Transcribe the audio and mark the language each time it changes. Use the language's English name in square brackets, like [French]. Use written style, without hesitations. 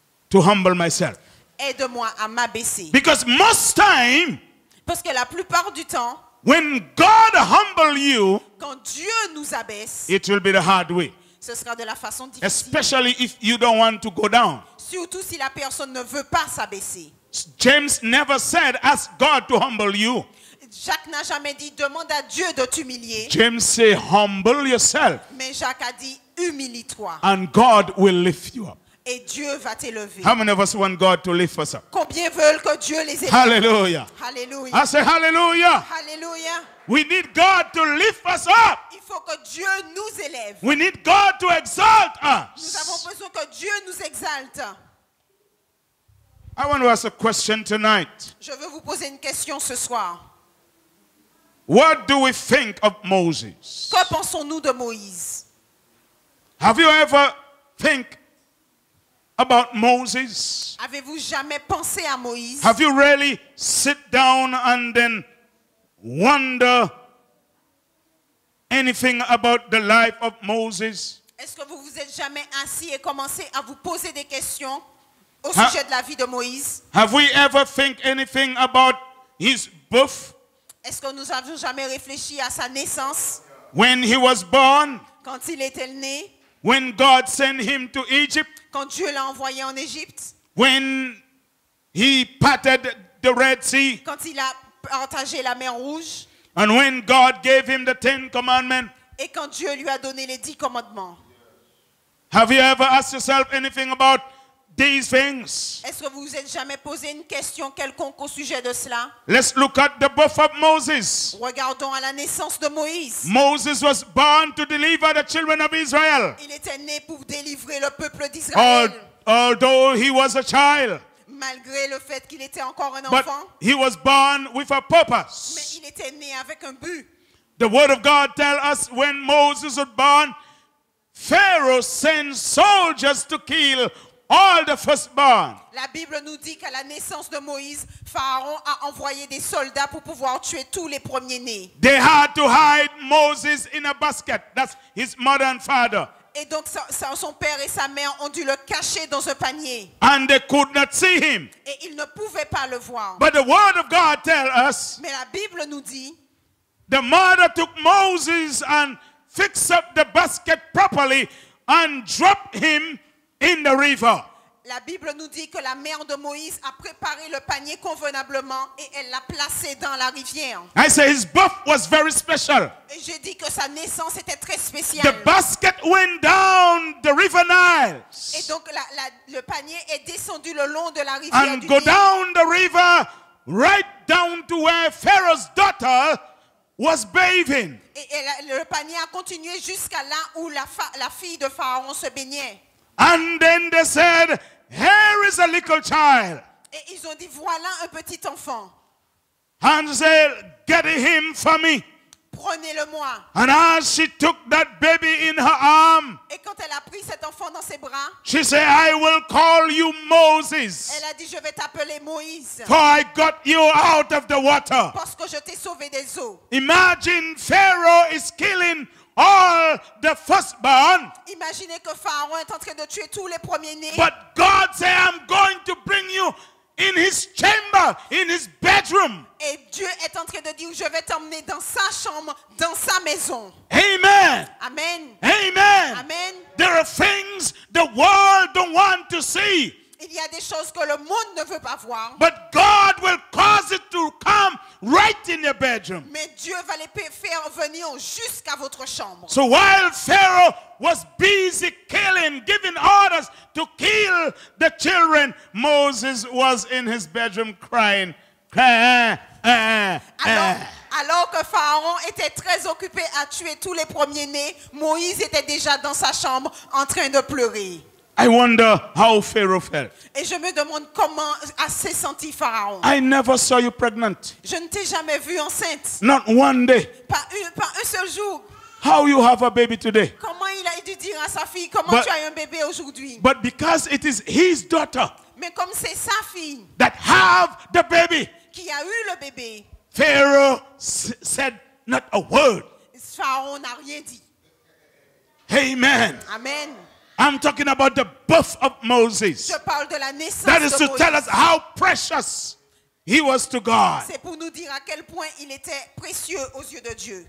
[English] to humble myself. [French] Aide-moi à m'abaisser. [English] Because most time, [French] Parce que la plupart du temps, [English] when God humble you, [French] quand Dieu nous abaisse, [English] it will be the hard way. [French] ce sera de la façon difficile. [English] Especially if you don't want to go down. [French] Surtout si la personne ne veut pas s'abaisser. [English] James never said, ask God to humble you. [French] Jacques n'a jamais dit, demande à Dieu de t'humilier. [English] James said, humble yourself, [French] Mais Jacques a dit, humilie-toi. [English] and God will lift you up. [French] Et Dieu va t'élever. [English] How many of us want God to lift us up? [French] Combien veulent que Dieu les élève? [English] Hallelujah. [French] Alléluia. [English] I say hallelujah. [French] Alléluia. [English] We need God to lift us up. [French] Il faut que Dieu nous élève. [English] We need God to exalt [French] Nous avons [English] us. [French] besoin que Dieu nous exalte. [English] I want to ask a question tonight. [French] Je veux vous poser une question ce soir. [English] What do we think of Moses? [French] Que pensons-nous de Moïse? [English] Have you ever think about Moses? [French] Avez-vous jamais pensé à Moïse? [English] Have you really sit down and then wonder anything about the life of Moses? [French] Est-ce que vous vous êtes jamais assis et commencé à vous poser des questions au Ha- sujet de la vie de Moïse? [English] Have we ever think anything about his birth? [French] Est-ce que nous avons jamais réfléchi à sa naissance? [English] When he was born? [French] Quand il était né? [English] When God sent him to Egypt? [French] Quand Dieu l'a envoyé en Égypte? [English] When he parted the Red Sea? [French] Quand il a partagé la mer Rouge? [English] And when God gave him the 10 commandments? [French] Et quand Dieu lui a donné les 10 commandements? [English] Have you ever asked yourself anything about these things? [French] Est-ce que vous vous êtes jamais posé une question quelconque au sujet de cela? [English] Let's look at the birth of Moses. [French] Regardons à la naissance de Moïse. [English] Moses was born to deliver the children of Israel. [French] Il était né pour délivrer le peuple d'Israël. [English] Although he was a child, [French] Malgré le fait qu'il était encore un [English] but [French] enfant. [English] he was born with a [French] Mais [English] purpose. [French] il était né avec un but. [English] The word of God tells us when Moses was born, Pharaoh sent soldiers to kill all the firstborn. [French] La Bible nous dit qu'à la naissance de Moïse, Pharaon a envoyé des soldats pour pouvoir tuer tous les premiers-nés. [English] They had to hide Moses in a basket. That's his mother and father. [French] Et donc son père et sa mère ont dû le cacher dans un panier. [English] And they could not see him. [French] Et ils ne pouvaient pas le voir. [English] But the word of God tells us [French] Mais la Bible nous dit, [English] the mother took Moses and fixed up the basket properly and dropped him in the river. [French] La Bible nous dit que la mère de Moïse a préparé le panier convenablement et elle l'a placé dans la rivière. [English] I say his birth was very special. [French] Et j'ai dit que sa naissance était très spéciale. [English] The basket went down the river Nile [French] Et donc le panier est descendu le long de la rivière [English] and [French] du [English] go [French] Nil. [English] down the river right down to where Pharaoh's daughter was bathing. [French] Et le panier a continué jusqu'à là où la fille de Pharaon se baignait. [English] And then they said, here is a little child. [French] Et ils ont dit, voilà un petit enfant. [English] And said, get him for me. [French] Prenez-le-moi. [English] And as she took that baby in her arm, [French] Et quand elle a pris cet enfant dans ses bras, [English] she said, I will call you Moses, [French] elle a dit, je vais t'appeler Moïse. [English] for I got you out of the water. [French] Parce que je t'ai sauvé des eaux. [English] Imagine Pharaoh is killing all the firstborn. [French] Imaginez que Pharaon est en train de tuer tous les premiers-nés. [English] But God said, I'm going to bring you in his chamber, in his bedroom. [French] Et Dieu est en train de dire, je vais t'emmener dans sa chambre, dans sa maison. [English] Amen. [French] Amen. [English] Amen. [French] Amen. [English] There are things the world don't want to see. [French] Il y a des choses que le monde ne veut pas voir. [English] But God will cause it to come right in your bedroom. [French] Mais Dieu va les faire venir jusqu'à votre chambre. [English] So while Pharaoh was busy killing, giving orders to kill the children, Moses was in his bedroom crying. [French] Alors que Pharaon était très occupé à tuer tous les premiers-nés, Moïse était déjà dans sa chambre en train de pleurer. [English] I wonder how Pharaoh felt. [French] Et je me demande comment s'est senti Pharaon. [English] I never saw you pregnant. [French] Je ne t'ai jamais vu enceinte. [English] Not one day. [French] Pas un seul jour. [English] How you have a baby today? [French] Comment il a dû dire à sa fille, comment tu as un bébé aujourd'hui? [English] But because it is his daughter [French] Mais comme c'est sa fille [English] that have the baby, [French] qui a eu le bébé, [English] Pharaoh said not a word. [French] Pharaon n'a rien dit. [English] Amen. [French] Amen. [English] I'm talking about the birth of Moses. [French] Je parle de la naissance [English] That is [French] de [English] to [French] Moïse. [English] tell us how precious he was to God. [French] C'est pour nous dire à quel point il était précieux aux yeux de Dieu.